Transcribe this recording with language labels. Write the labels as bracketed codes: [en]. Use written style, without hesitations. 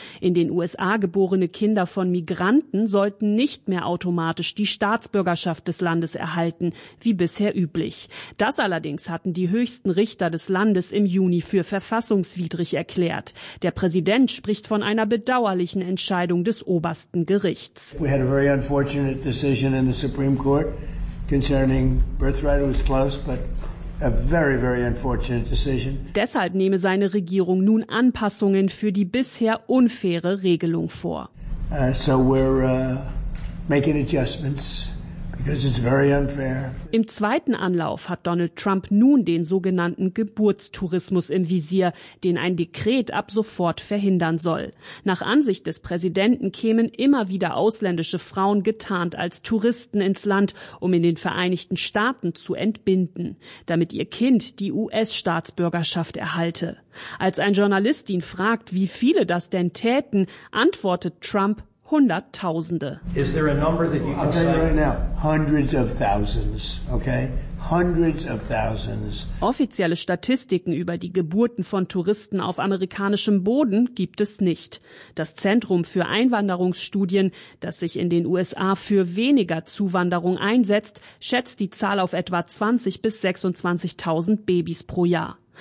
[de] In den USA geborene Kinder von Migranten sollten nicht mehr automatisch die Staatsbürgerschaft des Landes erhalten, wie bisher üblich. Das allerdings hatten die höchsten Richter des Landes im Juni für verfassungswidrig erklärt. Der Präsident spricht von einer bedauerlichen Entscheidung des obersten Gerichts. [en] We had a very unfortunate decision in the Supreme Court. Concerning birthright, it was close, but a very, very unfortunate decision. [de] Deshalb nehme seine Regierung nun Anpassungen für die bisher unfaire Regelung vor. [en] So we're making adjustments. Because it's very unfair. [de] Im zweiten Anlauf hat Donald Trump nun den sogenannten Geburtstourismus im Visier, den ein Dekret ab sofort verhindern soll. Nach Ansicht des Präsidenten kämen immer wieder ausländische Frauen getarnt als Touristen ins Land, um in den Vereinigten Staaten zu entbinden, damit ihr Kind die US-Staatsbürgerschaft erhalte. Als ein Journalist ihn fragt, wie viele das denn täten, antwortet Trump, Hunderttausende. [en] Is there a number that you can say? I'll tell you right now, hundreds of thousands, okay? Hundreds of thousands. [de] Offizielle Statistiken über die Geburten von Touristen auf amerikanischem Boden gibt es nicht. Das Zentrum für Einwanderungsstudien, das sich in den USA für weniger Zuwanderung einsetzt, schätzt die Zahl auf etwa 20.000 bis 26.000 Babys pro Jahr.